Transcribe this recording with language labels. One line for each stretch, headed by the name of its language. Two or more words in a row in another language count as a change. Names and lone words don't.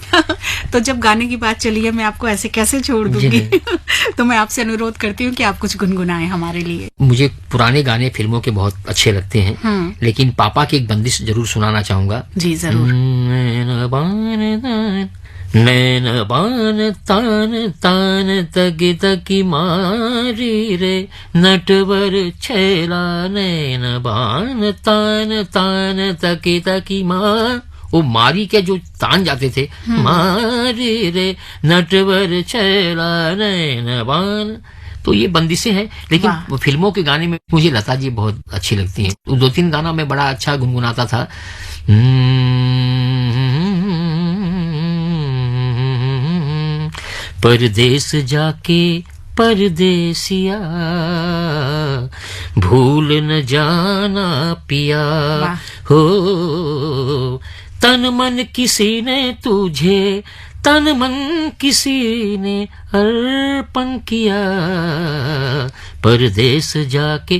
Hindi: तो जब गाने की बात चली है मैं आपको ऐसे कैसे छोड़ दूंगी। तो मैं आपसे अनुरोध करती हूँ कि आप कुछ गुनगुनाएं हमारे लिए। मुझे पुराने गाने फिल्मों के बहुत अच्छे लगते हैं, लेकिन पापा की एक बंदिश जरूर सुनाना चाहूंगा। जी जरूर। नैन बान तान तान तगी तगी मारी रे नटवर छेला, नैन बान तान तान तगी तगी मार, वो मारी के जो तान जाते थे, मारी रे नटवर छेला नैन बान। तो ये बंदिशें हैं, लेकिन फिल्मों के गाने में मुझे लता जी बहुत अच्छी लगती हैं। 2-3 गाना मैं बड़ा अच्छा गुनगुनाता था। परदेस जाके परदेसिया भूल न जाना पिया, हो तन मन किसी ने तुझे, तन मन किसी ने अर्पण किया परदेस जाके।